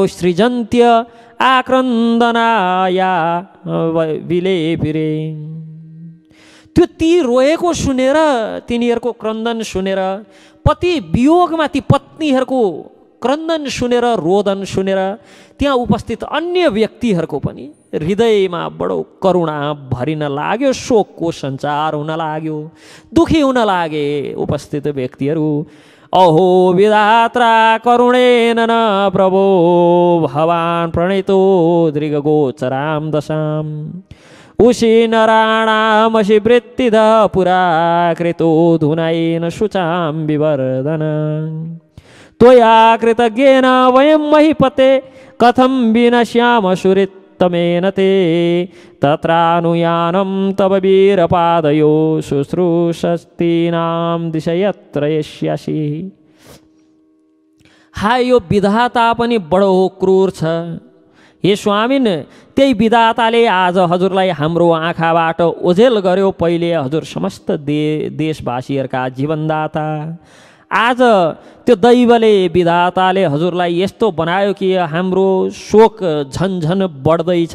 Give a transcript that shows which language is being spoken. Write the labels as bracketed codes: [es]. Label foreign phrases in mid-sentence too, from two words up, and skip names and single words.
[sa] सृजन्त्य आक्रन्दनाया विलेपिरे, [ne] त्यो ती रोएको सुनेर, तिनीहरूको क्रन्दन सुनेर, पति वियोगमा ती पत्नीहरूको क्रन्दन सुनेर, रोदन सुनेर त्यहाँ उपस्थित अन्य व्यक्तिहरूको पनि हृदयमा बडो करुणा भरिन लाग्यो। शोकको सञ्चार हुन लाग्यो। दुखी हुन लागे उपस्थित व्यक्तिहरू। [sa] अहो विधात्रा करुणेन न प्रभो भवान् प्रणीतो दृगगोचरां दशां, उशीनराणामसि वृत्तिद पुरा कृतो धुनैन शुचां विवर्धन, त्वया कृतज्ञेन वयं महीपते कथं विनश्याम सुरित्तमेन ते, तत्रानुयानं तव वीरपादयो शुश्रूषस्तीनां दिशयत्र यस्यासि। [ne] हाय, यो विधाता पनि बडो क्रूर छ। हे स्वामिन, त्यही विधाताले आज हजुरलाई हाम्रो आँखाबाट ओझेल गर्यो। पहिले हजुर समस्त देशवासीहरूका जीवनदाता। आज त्यो दैवले, विधाताले हजुरलाई यस्तो बनायो कि हाम्रो शोक झन्झन बढ्दैछ।